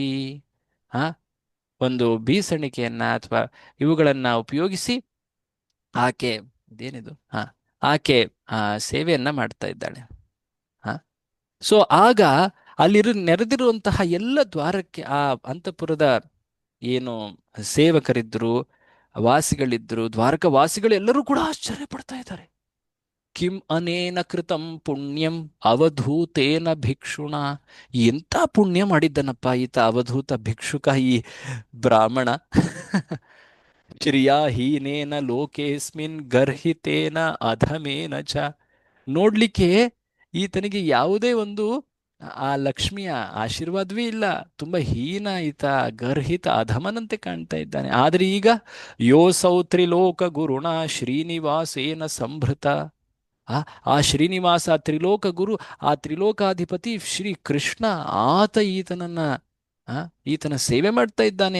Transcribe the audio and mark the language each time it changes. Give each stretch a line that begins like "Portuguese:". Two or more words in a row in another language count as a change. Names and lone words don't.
Kannada: ಒಂದು ಬೀಸಣಿಕೆಯನ್ನ ಅಥವಾ ಇವುಗಳನ್ನ ಉಪಯೋಗಿಸಿ ಆಕೆ ಇದೇನಿದು ಆಕೆ ಸೇವೆಯನ್ನ ಮಾಡ್ತಾ ಇದ್ದಾಳೆ. ಸೊ ಆಗ ನೆರೆದಿರುವಂತಹ ಎಲ್ಲ ದ್ವಾರಕ್ಕೆ ಆ ಅಂತಃಪುರದ ಏನು ಸೇವಕರಿದ್ರು, ವಾಸಿಗಳಿದ್ರು, ದ್ವಾರಕ ವಾಸಿಗಳು ಎಲ್ಲರೂ ಕೂಡ ಆಶ್ಚರ್ಯ ಪಡ್ತಾ ಇದ್ದಾರೆ.
Sanskrit: ಕಿಂ ಅನೇನ ಕೃತಂ ಪುಣ್ಯಂ ಅವಧೂತೇನ ಭಿಕ್ಷುಣ.
Kannada: ಎಂತ ಪುಣ್ಯ ಮಾಡಿದ್ದನಪ್ಪ ಈತ ಅವಧೂತ ಭಿಕ್ಷುಕ, ಈ ಬ್ರಾಹ್ಮಣ.
Sanskrit: ಶ್ರಿಯಾಹೀನೇನ ಲೋಕೇಸ್ಮಿನ್ ಗರ್ಹಿತೇನ ಅಧಮೇನ ಚ.
Kannada: ನೋಡ್ಲಿಕ್ಕೆ ಈತನಿಗೆ ಯಾವುದೇ ಒಂದು ಆ ಲಕ್ಷ್ಮಿಯ ಆಶೀರ್ವಾದವೇ ಇಲ್ಲ. ತುಂಬಾ ಹೀನ ಈತ, ಗರ್ಹಿತ, ಅಧಮನಂತೆ ಕಾಣ್ತಾ ಇದ್ದಾನೆ. ಆದ್ರೆ ಈಗ
Sanskrit: ಯೋಸೌ ತ್ರಿಲೋಕ ಗುರುಣ ಶ್ರೀನಿವಾಸೇನ ಸಂಭೃತ.
Kannada: ಆ ಶ್ರೀನಿವಾಸ, ತ್ರಿಲೋಕ ಗುರು, ಆ ತ್ರಿಲೋಕಾಧಿಪತಿ ಶ್ರೀ ಕೃಷ್ಣ, ಆತ ಈತನ ಸೇವೆ ಮಾಡ್ತಾ ಇದ್ದಾನೆ.